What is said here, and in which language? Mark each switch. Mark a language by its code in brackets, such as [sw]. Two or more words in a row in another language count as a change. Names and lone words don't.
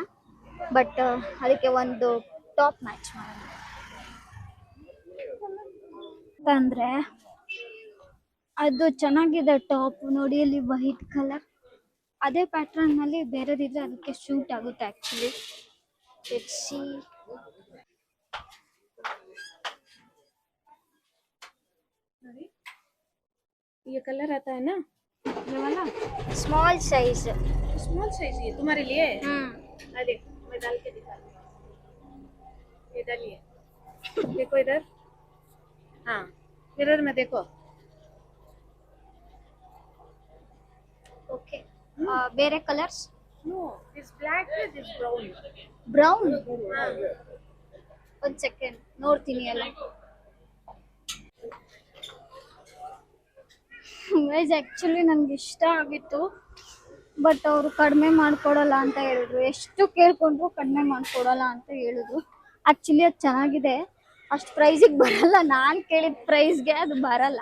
[kn] ಬಟ್ ಅದಕ್ಕೆ ಒಂದು [en] top match [kn] ಮಾಡೋಣ ಅಂದರೆ ಅದು ಚೆನ್ನಾಗಿದೆ ಟಾಪ್ ನೋಡಿ. ಅಲ್ಲಿ [en] white colour [kn] ಅದೇ ಪ್ಯಾಟ್ರನ್ನಲ್ಲಿ ಬೇರೆದಿದ್ರೆ ಅದಕ್ಕೆ ಶೂಟ್ ಆಗುತ್ತೆ ಆ್ಯಕ್ಚುಲಿ. [en] let's see. [hi] ये कलर आता है ना, ये वाला [en] small size [hi] ये तुम्हारे लिए है। अरे मैं डाल के दिखा रही हूँ, ये डालिए, देखो इधर, हाँ मिरर में देखो। [kn] ಓಕೆ, ಬೇರೆ ಕಲರ್ಸ್? [en] no this black है, this brown. [kn] ಬ್ರೌನ್? ಒಂದು ಸೆಕೆಂಡ್ ನೋಡ್ತೀನಿ ಎಲ್ಲ. [en] guys actually [kn] ನನಗೆ ಇಷ್ಟ ಆಗಿತ್ತು, ಬಟ್ ಅವರು ಕಡಿಮೆ ಮಾಡಿಕೊಡಲ್ಲ ಅಂತ ಹೇಳಿದ್ರು. ಎಷ್ಟು ಕೇಳ್ಕೊಂಡ್ರು ಕಡಿಮೆ ಮಾಡಿಕೊಡಲ್ಲ ಅಂತ ಹೇಳಿದ್ರು. ಆ್ಯಕ್ಚುಲಿ ಅದು ಚೆನ್ನಾಗಿದೆ, ಅಷ್ಟು ಪ್ರೈಸಿಗೆ ಬರಲ್ಲ, ನಾನು ಕೇಳಿದ ಪ್ರೈಸ್ಗೆ ಅದು ಬರಲ್ಲ.